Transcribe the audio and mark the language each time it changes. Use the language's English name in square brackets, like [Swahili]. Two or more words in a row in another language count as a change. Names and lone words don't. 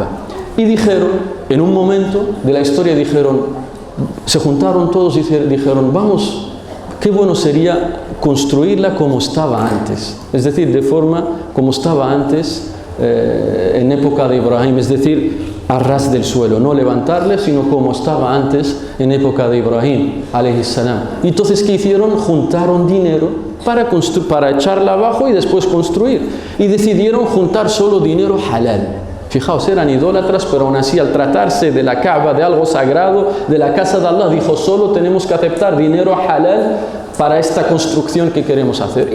[Spanish] Y dijeron, en un momento de la historia se juntaron todos y dijeron, vamos, qué bueno sería construirla como estaba antes. Es decir, de forma como estaba antes en época de Ibrahim, es decir, a ras del suelo, no levantarle, sino como estaba antes en época de Ibrahim [Arabic] عليه السلام. [Spanish] Y entonces, ¿qué hicieron? Juntaron dinero para echarla abajo y después construir. Y decidieron juntar solo dinero halal. Fijaos, eran idólatras, pero aún así, al tratarse de la Kaaba, de algo sagrado, de la casa de Allah, dijo, solo tenemos que aceptar dinero halal para esta construcción que queremos hacer.